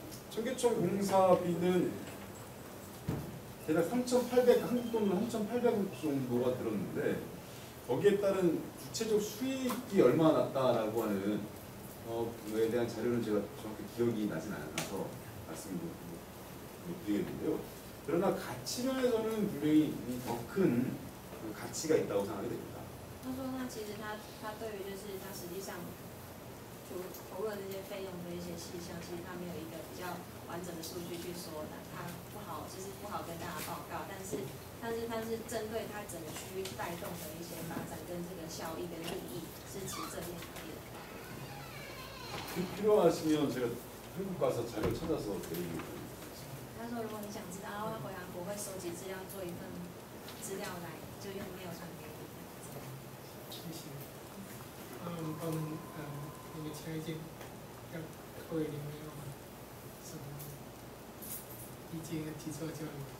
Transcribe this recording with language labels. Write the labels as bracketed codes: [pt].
[ko] 청계천 공사비는 대략 3,800 한국 돈으로 3,800억 정도가 들었는데 거기에 따른 구체적 수익이 얼마나 났다라고 하는 거에 대한 자료는 제가 정확히 기억이 나진 않아서 말씀을 못 드리겠는데요. 그러나 가치 면에서는 분명히 더 큰 가치가 있다고 생각이 됩니다. [zh] 他说，那其实他对于就是他实际上投入的这些费用的一些细项，其实他没有一个比较完整的数据去说，那他不好跟大家报告。但是针对他整个区域带动的一些发展跟这个效益跟利益是持正面的。 [ko] 필요하시면 제가 한국 가서 자료 찾아서 드리겠습니다. [zh] 他说，如果你想知道，回韩国会收集资料，做一份资料来，就用mail传给你。谢谢。我们那个下一届要各位你们有什么意见要提出来交流？